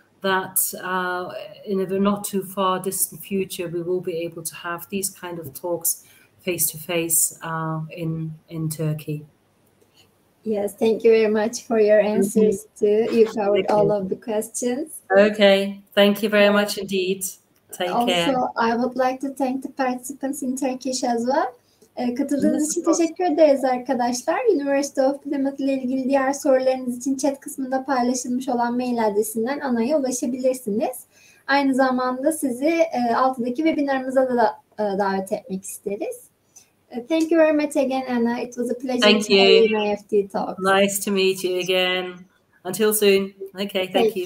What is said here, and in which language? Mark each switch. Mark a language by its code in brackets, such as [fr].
[en] that in a not too far distant future, we will be able to have these kind of talks face to face in Turkey. Yes, thank you very much for your answers too. You covered all of the questions. Okay, thank you very much indeed. Take care. Also, I would like to thank the participants in Turkish as well. [tr] Katıldığınız için teşekkür ederiz arkadaşlar. University of Plymouth ile ilgili diğer sorularınız için chat kısmında paylaşılmış olan mail adresinden Ana'ya ulaşabilirsiniz. Aynı zamanda sizi altıdaki webinarımıza da davet etmek isteriz. [en] Thank you very much again, Anna. It was a pleasure Thank to have you in you. IEFT Talks. Nice to meet you again. Until soon. Okay, thank you.